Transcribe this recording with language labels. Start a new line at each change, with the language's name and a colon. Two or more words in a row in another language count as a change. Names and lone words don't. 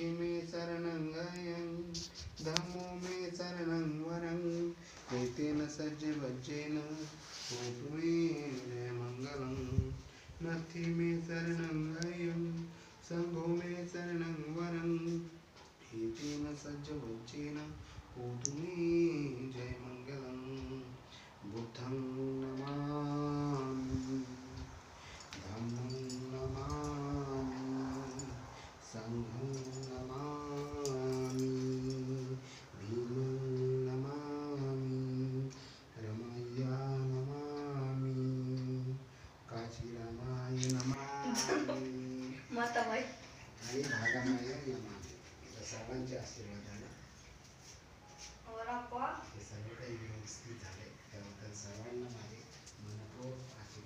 Pali: मे शरणं गयं धम्मो मे शरणं वरं एतेन सज्जवज्रेन होतु मे जयमङ्गलं नथि मे शरणं गयं संघो मे शरणं वरं एतेन सज्जवज्रेन होतु मे जयमङ्गलं बुद्धं नमामि धम्मं नमामि संघं नमामि भीमं नमामि रमय्या नमामि काशीरामाय नमामि माताबाई
Marathi: आणि
Pali: भागामाय नमामि
Marathi: सर्वांचे आशीर्वादाने हे सर्व काही व्यवस्थित झाले त्याबद्दल सर्वांना माझे मनपूर्वक